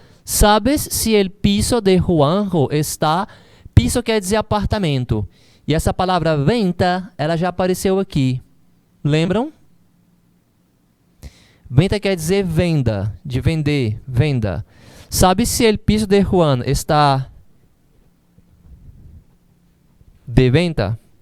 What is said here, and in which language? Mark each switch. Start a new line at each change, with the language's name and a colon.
Spanish: Sabes se el piso de Juanjo está...
Portuguese: Piso quer dizer apartamento. E essa palavra venta, ela já apareceu aqui. Lembram? Venta quer dizer venda, de vender, venda.
Spanish: Sabe se el piso de Juan está de venta?